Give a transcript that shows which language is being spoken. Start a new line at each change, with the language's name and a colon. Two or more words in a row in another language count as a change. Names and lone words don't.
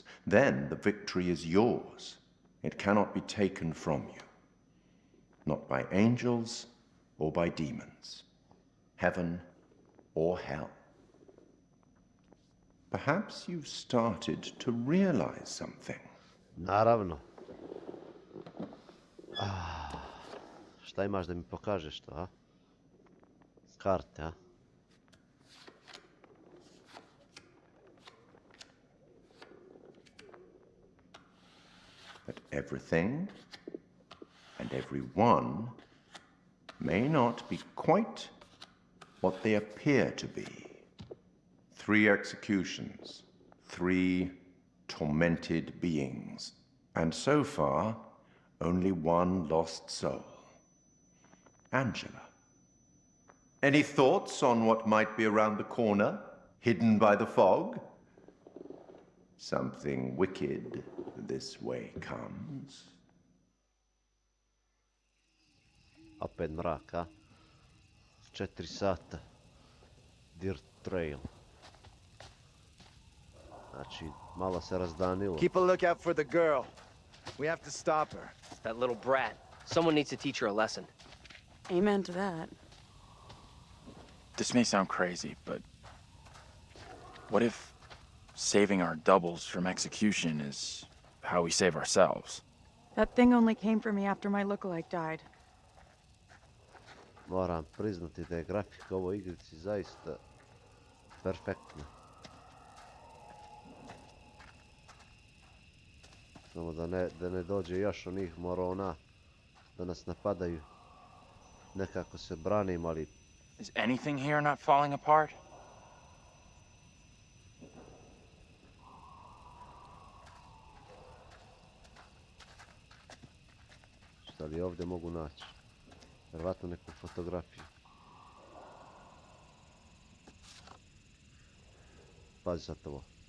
English: Then the victory is yours. It cannot be taken from you. Not by angels or by demons. Heaven or hell. Perhaps you've started to realize something.
Bosnian: Naravno. Šta imaš da mi pokažeš to, a? Karte, a?
English: That everything and everyone may not be quite what they appear to be. 3 executions, 3 tormented beings, and so far, only 1 lost soul. Angela. Any thoughts on what might be around the corner, hidden by the fog? Something wicked this way comes.
Bosnian: Opet mrak, a? 4 sata. Dirt Trail. Znači, malo se razdanilo.
English: Keep a lookout for the girl. We have to stop her. That little brat. Someone needs to teach her a lesson. Amen to that. This may sound crazy, but what if saving our doubles from execution is how we save ourselves? That thing only came for me after my lookalike died.
Bosnian: Moram priznati da je grafika u ovoj igrici zaista perfektna. Samo da ne dođe još onih morona da nas napadaju. Nekako se branim, ali...
English: Is anything here not falling apart?
Bosnian: Šta li ovdje mogu naći? Vjerojatno neku fotografiju. Pazi sad ovo.